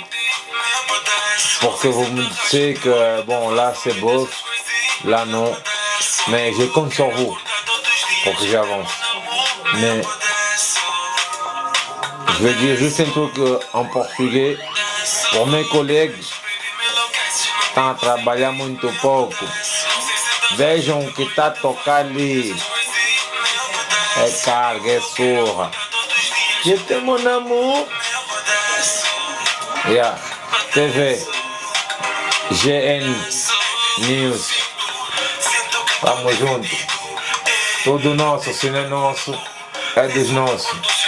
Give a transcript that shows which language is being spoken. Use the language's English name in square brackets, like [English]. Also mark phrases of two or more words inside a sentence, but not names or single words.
[French] Pour que vous me disiez que bon, là c'est bof, là non. Mais je compte sur vous pour que j'avance. Mais je vais dire juste un truc en portugais pour mes collègues. [Portuguese] Estão a trabalhar muito pouco. Vejam o que está a tocar ali. É carga, é surra. [French] Je t'aime mon amour. Yeah. TV. GN News. [Portuguese] Vamos junto. Tudo nosso, se não é nosso, é dos nossos.